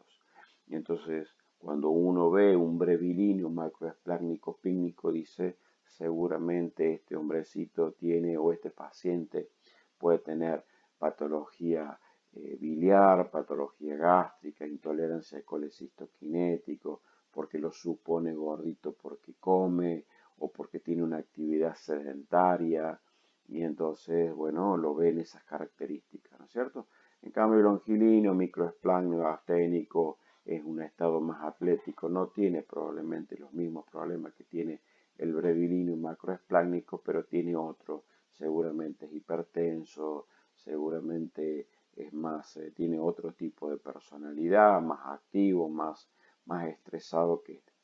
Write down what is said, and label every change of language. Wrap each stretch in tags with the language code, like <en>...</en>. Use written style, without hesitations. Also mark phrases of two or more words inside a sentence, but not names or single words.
<es>Y entonces, cuando uno ve un brevilíneo, macroesplácnico, pícnico, dice, seguramente este hombrecito tiene, o este paciente puede tener patología biliar, patología gástrica, intolerancia al colecistoquinético, porque lo supone gordito porque come o porque tiene una actividad sedentaria, y entonces, bueno, lo ven esas características, ¿no es cierto? En cambio, el longilíneo, microesplácnico, asténico, es un estado más atlético, no tiene probablemente los mismos problemas que tiene el brevilíneo macroesplácnico, pero tiene otro, seguramente es hipertenso, seguramente es más, tiene otro tipo de personalidad, más activo, más estresado que este.</es>